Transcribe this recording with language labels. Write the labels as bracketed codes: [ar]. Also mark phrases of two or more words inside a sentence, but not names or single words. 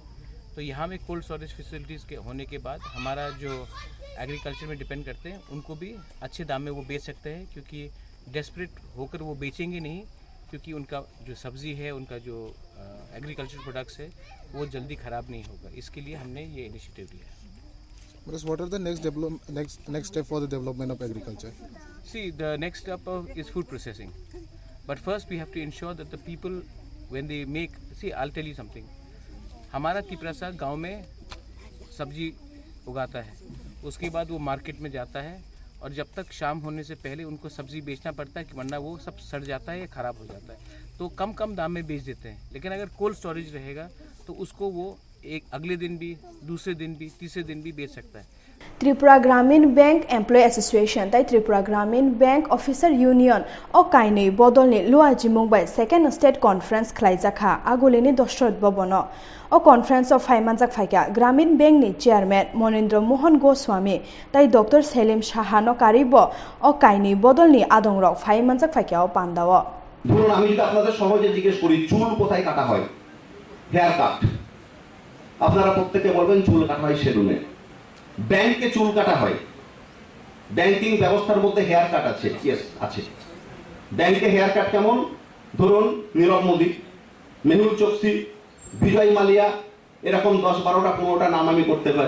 [hi] तो यहाँ में [en] cold storage facilities [hi] के होने के बाद हमारा जो एग्रीकल्चर में डिपेंड करते हैं उनको भी अच्छे दाम में वो बेच सकते हैं क्योंकि डेस्परेट होकर वो बेचेंगे नहीं क्योंकि उनका जो सब्ज़ी है उनका जो [en] agriculture products [hi] है वो जल्दी ख़राब नहीं होगा। इसके लिए हमने ये इनिशिएटिव लिया है। [en] What are the next step for the development of agriculture? See, the next step is food processing. But first we have to ensure that the people when they make, see I'll tell you something. [hi] हमारा तिपरासा गांव में सब्जी उगाता है उसके बाद वो मार्केट में जाता है और जब तक शाम होने से पहले उनको सब्जी बेचना पड़ता है कि वरना वो सब सड़ जाता है या ख़राब हो जाता है तो कम दाम में बेच देते हैं। लेकिन अगर [en] cold storage [hi] रहेगा तो उसको वो एक अगले दिन भी दूसरे दिन भी तीसरे दिन भी बेच सकता है। [trp] त्रिपुरा ग्रामीण बैंक एम्प्लॉय एसोसिएशन तै त्रिपुरा ग्रामीण बैंक ऑफिसर यूनियन ओ काइनै बदलनि लुआजि मुंबाय [en] second state conference [trp] खलायजाखा आगुलिनि दशरथ भवन ओ कॉन्फ्रेंस ऑफ फाइमानजाक फाइका ग्रामीण बैंक नि चेयरमैन मनेन्द्र मोहन गोस्वामी तै डॉक्टर सेलिम साहानो कारिब ओ काइनै बदलनि आदंरक फाइमानजाक फाइकाओ पान्दाओ [bn] ধরুন আমি যদি আপনাদের সহজে জিজ্ঞেস করি চুল কোথায় কাটা হয় [en] hair cut [bn] আপনারা প্রত্যেককে বলবেন চুল কাটা হয় সেলুনে। ব্যাংকে চুল কাটা হয় ব্যাংকিং ব্যবস্থার মধ্যে [en] hair cut [bn] আছে ইয়েস আছে। ব্যাংকে [en] hair cut [bn] কেমন ধরুন নীরব মোদি মেহুল চোকসি বিজয় মালিয়া এরকম 10-12টা 15টা নাম আমি করতে পারি।